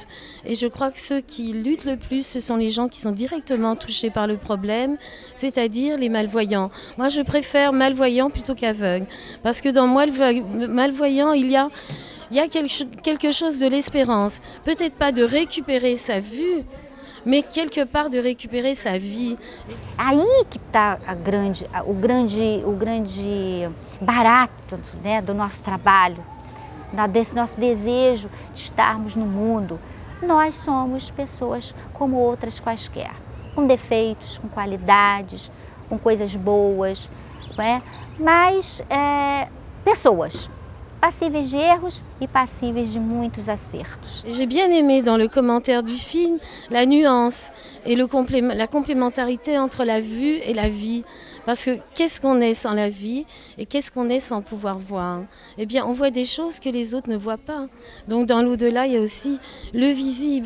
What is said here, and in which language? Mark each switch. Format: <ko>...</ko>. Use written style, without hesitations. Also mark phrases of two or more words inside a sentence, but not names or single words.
<fr>Et je crois que ceux qui luttent le plus, ce sont les gens qui sont directement touchés par le problème, c'est-à-dire les malvoyants. Moi, je préfère malvoyants plutôt qu'aveugles. Parce que dans malvoyant, il y a quelque chose de l'espérance. Peut-être pas de récupérer sa vue, mais quelque part de récupérer sa vie.</fr> <pt>Aí que está o grande barato, né, do nosso trabalho, desse nosso desejo de estarmos no mundo. Nós somos pessoas como outras quaisquer, com defeitos, com qualidades, com coisas boas, né? Mas pessoas. Passíveis de erros et passíveis de muitos acertos.</pt> <fr>J'ai bien aimé dans le commentaire du film la nuance et la complémentarité entre la vue et la vie. Parce que qu'est-ce qu'on est sans la vie et qu'est-ce qu'on est sans pouvoir voir? Eh bien, on voit des choses que les autres ne voient pas. Donc dans l'au-delà, il y a aussi le visible.</fr>